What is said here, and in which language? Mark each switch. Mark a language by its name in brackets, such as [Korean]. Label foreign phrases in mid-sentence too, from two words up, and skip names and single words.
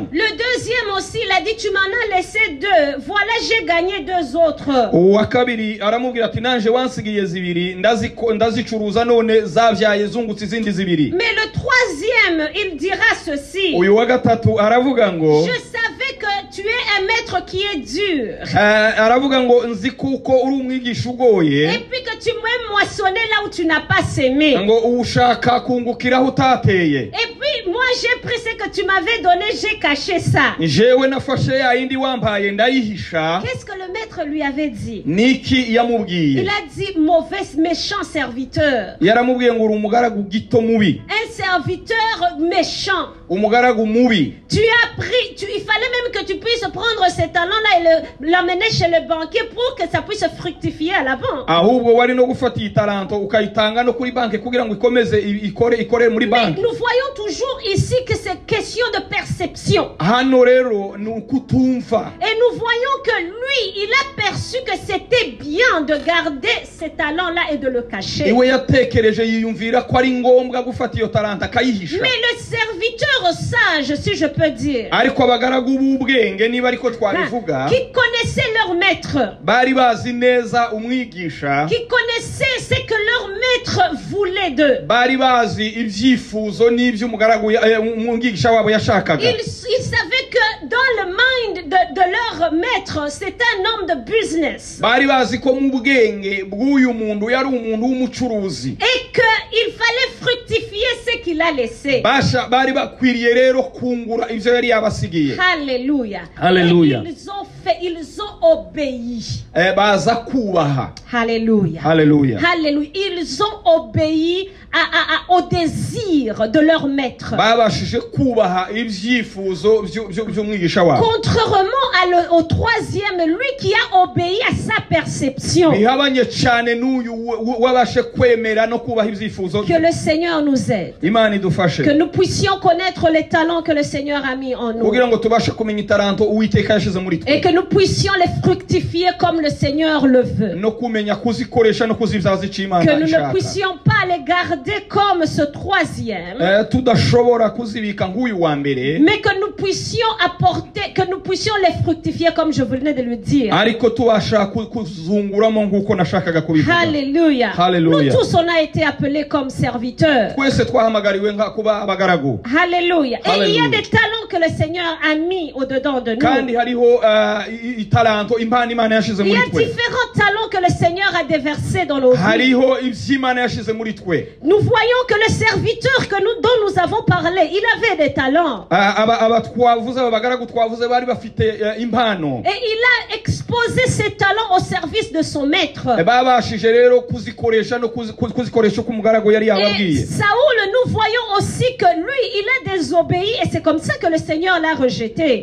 [French] Le deuxième aussi, il a dit, tu m'en as laissé 2. Voilà, j'ai gagné 2 autres. [Kinyarwanda] Uwa kabiri aramubwira ati nanje wansigiye zibiri ndazicuruza none zabyaye zungutse izindi zibiri. [French] Mais le troisième, il dira ceci. [Kinyarwanda] Uyu wa gatatu aravuga ngo [French] je savais que tu es un maître qui est dur. [Kinyarwanda] Aravuga ngo nzi kuko uri umwigisha ugoye. [French] Et puis que tu m'aimes moissonner là où tu n'as pas semé. [Kinyarwanda] Ngo ushaka kungukira utateye. [French] Et puis moi j'ai pris ce que tu m'avais donné, j'ai caché ça. [Kinyarwanda] Jewe nafashe ya indi wampaye ndayihisha. [French] Qu'est-ce que le maître lui avait dit? [Kinyarwanda] Niki yamubwiye? [French] Il a dit mauvais méchant serviteur. [Kinyarwanda] Yaramubwiye ngo uri umugaragu gito mubi. [French] Un serviteur méchant. [Kinyarwanda] Umugaragu mubi. [French] Tu as pris, il fallait même que tu puisses prendre ces talents-là et l'amener chez le banquier pour que ça puisse fructifier à la banque. [Kinyarwanda] Ahubwo wari no gufata italanto ukayitanga no kuri banke kugira ngo ikomeze ikore muri banke. [French] Nous voyons toujours ici que c'est question de perception. [Kinyarwanda] Hano rero nukutumva. [French] Et nous voyons que lui, il a perçu que c'était bien de garder ces talents-là et de le cacher. [Kinyarwanda] Iwe yatekereje yiyumvira ko ari ngombwa gufata iyo talanta akayihisha. [French] Mais le serviteur sage, si je peux dire, [Kinyarwanda] ariko abagaragu b'ubwenge niba ariko twabivuga, [French] qui connaissaient leur maître, [Kinyarwanda] bari bazi neza umwigisha, [French] qui connaissaient ce que leur maître voulait d'eux, [Kinyarwanda] bari bazi ibyifuzo n'ibyo umwigisha wabo yashakaga. [French] ils savaient que dans le mind de leur maître, c'est un homme de business. [Kinyarwanda] Bari bazi ko mu bwenge bw'uyu muntu yari umuntu w'umucuruzi. [French] Et qu'il fallait fructifier ce qu'il a laissé. [Kinyarwanda] Bari bakwiriye rero kungura ivyo yari yabasigiye. [French] Alléluia. Alléluia. Ils ont obéi. [Kinyarwanda] Baza kubaha. [French] Alléluia. Alléluia. Alléluia. Ils ont obéi au désir de leur maître. [Kinyarwanda] Babashije kubaha ibyifuzo by'umwigisha wabo. [French] Contrairement au troisième, lui qui a obéi à sa perception. [Kinyarwanda] Bihabanye cyane n'uyu wabashe kwemera no kubaha ibyifuzo. [French] Que le Seigneur nous aide. [Kinyarwanda] Imana idufashe. [French] Que nous puissions connaître les talents que le Seigneur a mis en nous. [Kinyarwanda] Kugira ngo tubashe kumenya italanto Uwiteka yashize muri twe. [French] Et que nous puissions les fructifier comme le Seigneur le veut. [Kinyarwanda] No kumenya kuzikoresha no kuzibyaza icyo Imana ishaka. [French] Que nous ne puissions pas les garder comme ce troisième. [Kinyarwanda] Tudashobora kuzibika nk'uyu wa mbere. [French] Mais que nous puissions apporter, que nous puissions les fructifier comme je venais de le dire. [Kinyarwanda] Ariko tubasha kuzunguramo nk'uko nashakaga kubivuga. [French] Alléluia. Hallelujah. Nous tous on a été appelés comme serviteurs. [Kinyarwanda] Twese twahamagariwe kuba abagaragu. [French] Alléluia. Et il y a des talents que le Seigneur a mis au-dedans de nous. [Kinyarwanda] Kandi hariho italanto impano Imana yashize muri twe. [French] Il y a différents talents que le Seigneur a déversés dans nos vies. [Kinyarwanda] Hariho iby'Imana yashize muri twe. [French] Nous voyons que le serviteur dont nous avons parlé, il avait des talents. Et il a exposé ses talents au service de son maître. Et Saoul, nous voyons aussi que lui, il a désobéi et c'est comme ça que le Seigneur l'a rejeté.